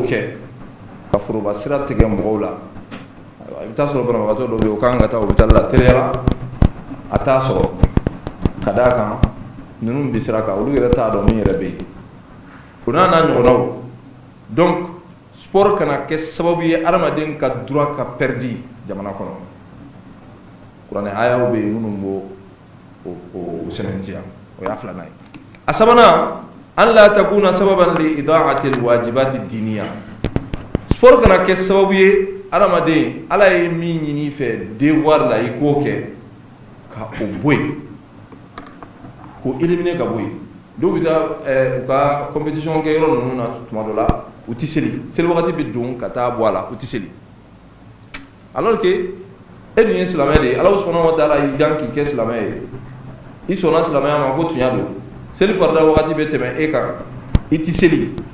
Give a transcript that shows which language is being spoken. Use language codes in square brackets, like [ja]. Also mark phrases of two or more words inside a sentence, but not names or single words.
[bm] kɛ ka foroba sira tigɛ mɔgɔw la i bɛ taa sɔrɔ banabagatɔ dɔw bɛ yen o kan ka taa hôpital la teliya la a t'a sɔrɔ ka d'a kan ninnu bɛ sira kan olu yɛrɛ t'a dɔn min yɛrɛ bɛ yen o n'a ɲɔgɔnnaw donc sport kana kɛ sababu ye adamaden ka droit ka perdu jamana kɔnɔ kuranɛ ayaw bɛ yen minnu b'o o sɛbɛntiya o y'a filanan ye a sabanan an la [ar] تكون سببا لإضاعة الواجبات الدينية [bm] sport kana kɛ sababu ye adamaden ala ye min ɲini i fɛ devoir la i k'o kɛ ka o bɔ yen k'o éliminer ka bɔ yen dɔw bɛ taa u ka compétition kɛ yɔrɔ ninnu na tuma dɔ la u tɛ seli seli wagati bɛ don ka taa bɔ a la u tɛ seli [fr] alors que [bm] e dun ye silamɛ de ye [ar] الله سبحانه وتعالى [bm] y'i dan k'i kɛ silamɛ ye i sɔnna silamɛya ma ko tiɲɛ don seli farida wagati bɛ tɛmɛ e kan i tɛ seli